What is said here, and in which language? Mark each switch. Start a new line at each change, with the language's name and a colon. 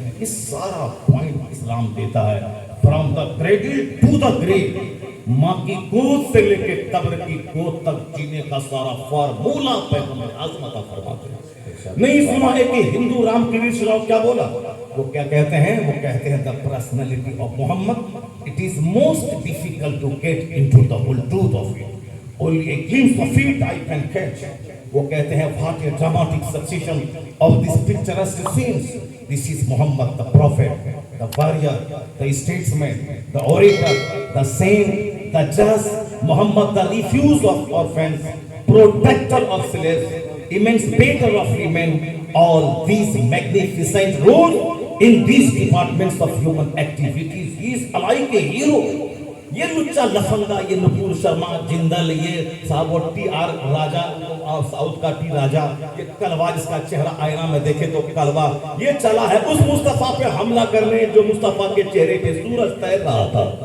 Urdu: یہ سارا پوائنٹ اسلام دیتا ہے.
English: from the cradle to the grave,
Urdu: ماں کی گود سے لے کے قبر کی گود تک جینے کا سارا فارمولہ پیغمبر اعظم عطا فرماتے ہیں. نہیں سنا ہے کہ ہندو رام کی شراؤ کیا بولا, وہ کیا کہتے ہیں, وہ کہتے ہیں
English: the personality of Muhammad, it is most difficult to get into the whole truth of it. Only a glimpse of it I can catch.
Urdu: وہ کہتے ہیں
English: what a dramatic succession of these picturesque scenes. This is Muhammad, the prophet, the warrior, the statesman, the orator, the saint, the judge. Muhammad, the refuge of orphans, protector of slaves, emancipator of women. All these magnificent roles in these departments of human activities. He is like a hero.
Urdu: یہ لچا لفنگا, یہ نپور شرما جندل, یہ صاحب T R راجہ, south کا T راجہ, یہ کلوا جس کا چہرہ آئینہ میں دیکھے تو کلوا, یہ چلا ہے اس مصطفیٰ پہ حملہ کرنے جو مصطفیٰ کے چہرے پہ سورج تیر رہا تھا.